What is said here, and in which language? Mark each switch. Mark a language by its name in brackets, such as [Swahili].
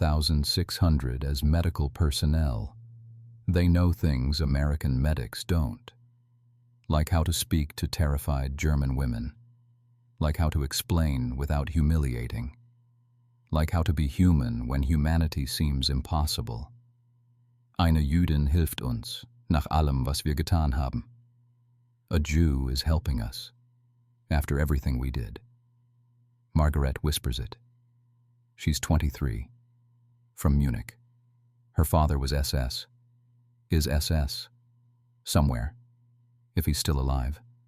[English] 1,600 as medical personnel. They know things American medics don't. Like how to speak to terrified German women. Like how to explain without humiliating. Like how to be human when humanity seems impossible. [German] Eine Jüdin hilft uns, nach allem, was wir getan haben. [English] A Jew is helping us, after everything we did. Margaret whispers it. She's 23. From Munich. Her father was SS. Is SS. Somewhere. If he's still alive.